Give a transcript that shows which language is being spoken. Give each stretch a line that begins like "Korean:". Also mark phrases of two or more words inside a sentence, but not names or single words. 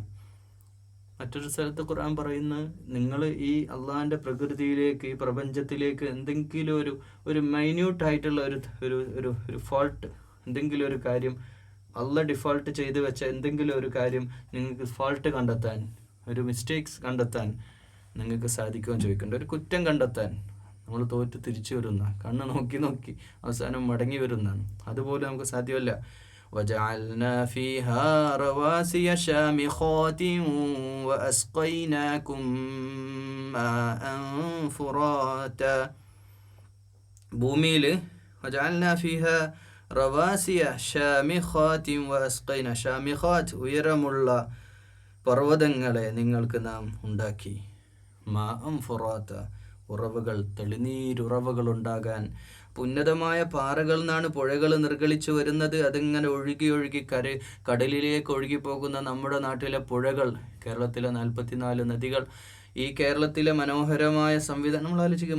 Malayalam: മറ്റൊരു സ്ഥലത്ത് ഖുർആൻ പറയുന്നത്, നിങ്ങൾ ഈ അള്ളാഹിൻ്റെ പ്രകൃതിയിലേക്ക് ഈ പ്രപഞ്ചത്തിലേക്ക് എന്തെങ്കിലും ഒരു മൈന്യൂട്ടായിട്ടുള്ള ഒരു ഫോൾട്ട്, എന്തെങ്കിലും ഒരു കാര്യം അള്ളാഹ് ഡിഫോൾട്ട് ചെയ്ത് വെച്ച എന്തെങ്കിലും ഒരു കാര്യം നിങ്ങൾക്ക് ഫാൾട്ട് കണ്ടെത്താൻ, ഒരു മിസ്റ്റേക്സ് കണ്ടെത്താൻ നിങ്ങൾക്ക് സാധിക്കുമെന്ന് ചോദിക്കേണ്ട, ഒരു കുറ്റം കണ്ടെത്താൻ നമ്മൾ തോറ്റ് തിരിച്ചു വരുന്ന, കണ്ണ് നോക്കി അവസാനം മടങ്ങി വരുന്നതാണ്. അതുപോലെ നമുക്ക് സാധ്യമല്ല.
Arabic: وجعلنا فيها رواسي شامخات وأسقيناكم ماء فراتا. ഭൂമിയിൽ وجعلنا فيها رواسي شامخات وأسقينا,
Malayalam: ഷാമിഖാത്ത് ഉയരമുള്ള പർവ്വതങ്ങളെ നിങ്ങൾക്ക് നാം ഉണ്ടാക്കി.
Arabic: ماء فراتا,
Malayalam: ഉറവുകൾ, തെളിനീരുറവുകൾ ഉണ്ടാകാൻ. ഉന്നതമായ പാറകളിൽ നിന്നാണ് പുഴകൾ നിർഗളിച്ചു വരുന്നത്. അതിങ്ങനെ ഒഴുകി കടലിലേക്ക് ഒഴുകിപ്പോകുന്ന നമ്മുടെ നാട്ടിലെ പുഴകൾ, കേരളത്തിലെ 44 നദികൾ, ഈ കേരളത്തിലെ മനോഹരമായ സംവിധാനം നമ്മൾ ആലോചിക്കും.